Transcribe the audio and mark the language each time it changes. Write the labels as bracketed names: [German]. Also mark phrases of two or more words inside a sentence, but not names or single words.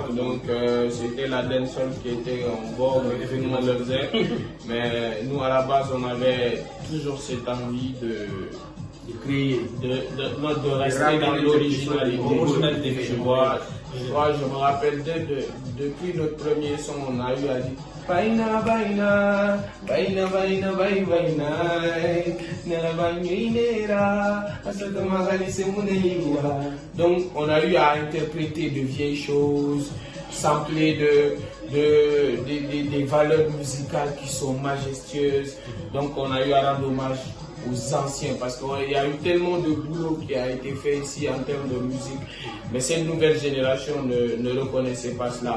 [French] Donc, c'était la dancehall qui était en vogue et tout le monde le faisait. Mais nous, à la base, on avait toujours cette envie de rester dans l'originalité. Je me rappelle depuis notre premier son, on a eu à dire Baina, baina, baina, baina, baina, baina, nera baina, donc on a eu à interpréter de vieilles choses, sampler des valeurs musicales qui sont majestueuses. Donc on a eu à rendre hommage aux anciens parce qu'il y a eu tellement de boulot qui a été fait ici en termes de musique, mais cette nouvelle génération ne reconnaissait pas cela.